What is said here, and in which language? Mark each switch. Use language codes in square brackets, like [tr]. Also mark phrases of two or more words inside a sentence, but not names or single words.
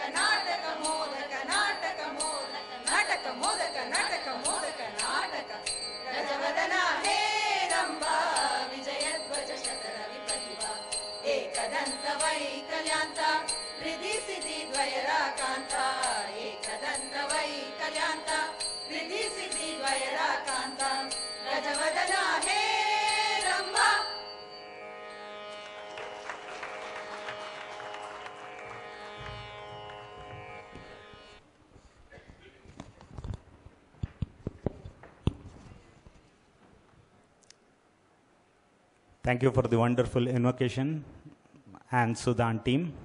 [sa] ನಾಟಕ ಮೋದಕ ನಾಟಕ ಮೋದಕ ನಾಟಕ ಮೋದಕ ನಾಟಕ ಮೋದಕ ನಾಟಕ ಗಜವದನ ಹೇ ರಂಭಾ ವಿಜಯಧ್ವಜ ಶತರವಿ ಪ್ರತಿಭಾ ಏಕದಂತ ವೈಕಲ್ಯಾಂತ ಹೃದಿ ಸಿದ್ಧಿ ದ್ವಯರ ಕಾಂತ ಏಕದಂತ ವೈಕಲ್ಯಾಂತ ಹೃದಿ ಸಿದ್ಧಿ ದ್ವಯರ ಕಾಂತ ಗಜವದನ ಹೇ ರಂಭಾ. [en] Thank you for the wonderful invocation and Sudan team.